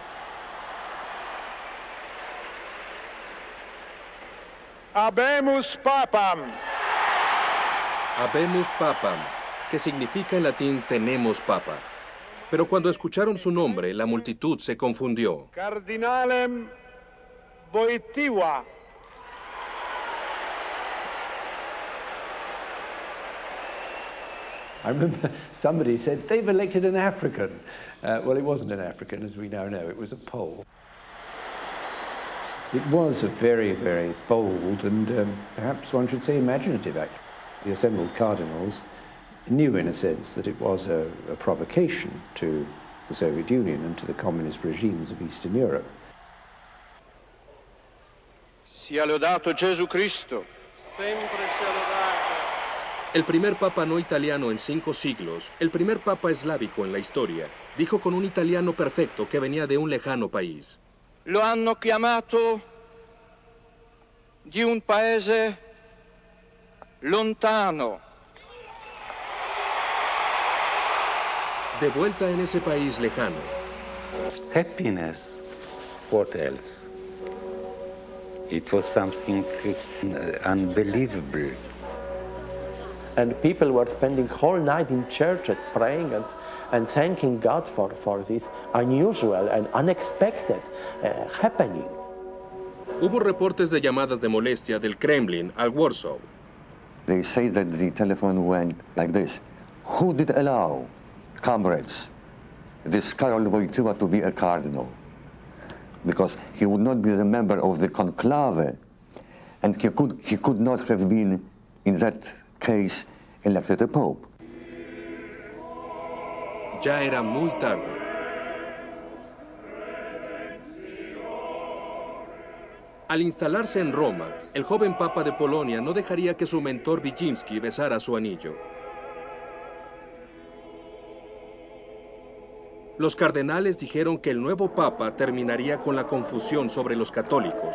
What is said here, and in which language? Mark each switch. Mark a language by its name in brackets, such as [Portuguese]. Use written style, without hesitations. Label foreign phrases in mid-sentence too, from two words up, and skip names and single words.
[Latin] Habemus Papam. Habemus Papam, [Spanish] que significa en latín tenemos papa. Pero cuando escucharon su nombre, la multitud se confundió. [Latin] Cardinalem Wojtyła. [English] I remember somebody said, they've elected an African. Well, it wasn't an African, as we now know, it was a Pole. It was a very, very bold and perhaps one should say imaginative act. The assembled cardinals knew in a sense that it was a provocation to the Soviet Union and to the communist regimes of Eastern Europe. [Italian] Sia lodato Gesù Cristo. Sempre sia lodato. [Spanish] El primer papa no italiano en 5 siglos, el primer papa eslávico en la historia, dijo con un italiano perfecto que venía de un lejano país. [Italian] Lo hanno chiamato di un paese lontano. [Spanish] De vuelta en ese país lejano, [English] Happiness, what else? It was something unbelievable. And people were spending whole night in churches praying and thanking God for this unusual and unexpected happening. [Spanish] hubo reportes de llamadas de molestia del Kremlin al Warsaw. [English] They say that the telephone went like this. Who did allow, comrades, this Karol Wojtyła to be a cardinal? Because he would not be the member of the conclave, and he could not have been, in that case, elected a pope. [Spanish] Ya era muy tarde. Al instalarse en Roma, el joven papa de Polonia no dejaría que su mentor Wyszynski besara su anillo. Los cardenales dijeron que el nuevo papa terminaría con la confusión sobre los católicos.